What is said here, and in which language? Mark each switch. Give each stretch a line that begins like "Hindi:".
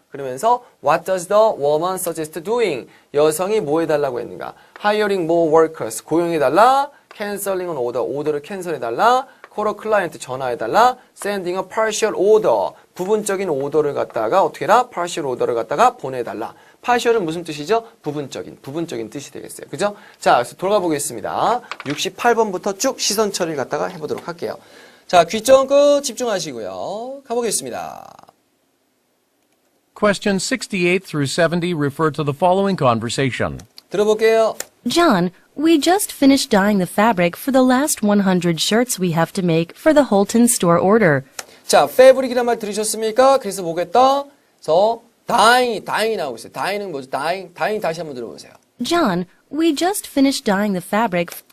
English: 그러면서 What does the woman suggest doing?
Korean: 여성이 뭐 해달라고 했는가?
English: Hiring more workers.
Korean: 고용해달라.
English: Canceling an order.
Korean: 오더를 캔슬해달라.
English: Call a client.
Korean: 전화해달라.
English: Sending a partial order.
Korean: 부분적인 오더를 갖다가 어떻게 해라? partial order를 갖다가 보내달라. partial은 무슨 뜻이죠? 부분적인 뜻이 되겠어요. 그죠? 자, 그래서 돌아가 보겠습니다. 68번부터 쭉 시선 처리를 갖다가 해보도록 할게요. 자, 귀점 끝 집중하시고요. 가보겠습니다.
English: Questions 68 through 70 refer to the following conversation.
Korean: 들어볼게요.
English: John, we just finished dyeing the fabric for the last 100 shirts we have to make for the Holton store order.
Korean: 자, fabric이란 말 들으셨습니까? 그래서 뭐겠다? dyeing이 나오고 있어요. dyeing은 뭐죠? dyeing 다시 한번 들어보세요.
English: John, we just finished dyeing the fabric.